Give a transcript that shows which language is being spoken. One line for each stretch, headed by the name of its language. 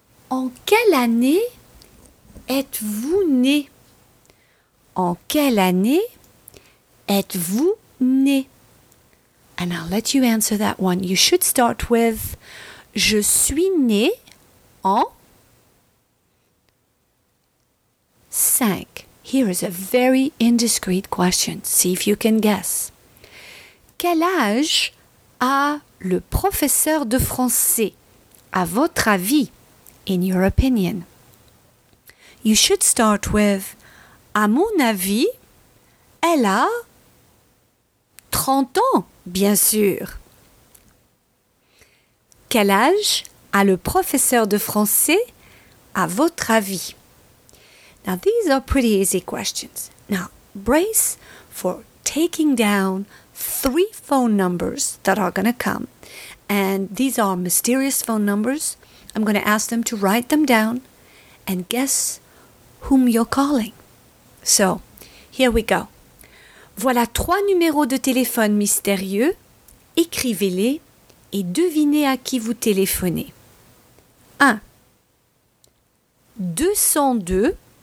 French: En quelle année êtes-vous né? En quelle année êtes-vous né?
English: And I'll let you answer that one. You should start with
French: je suis né en.
English: 5. Here is a very indiscreet question. See if you can guess.
French: Quel âge a le professeur de français, à votre avis,
English: in your opinion? You should start with,
French: à mon avis, elle a 30 ans, bien sûr. Quel âge a le professeur de français, à votre avis?
English: Now, these are pretty easy questions. Now, brace for taking down 3 phone numbers that are going to come. And these are mysterious phone numbers. I'm going to ask them to write them down and guess whom you're calling. So, here we go.
French: Voilà 3 numéros de téléphone mystérieux. Écrivez-les et devinez à qui vous téléphonez. 1. 202.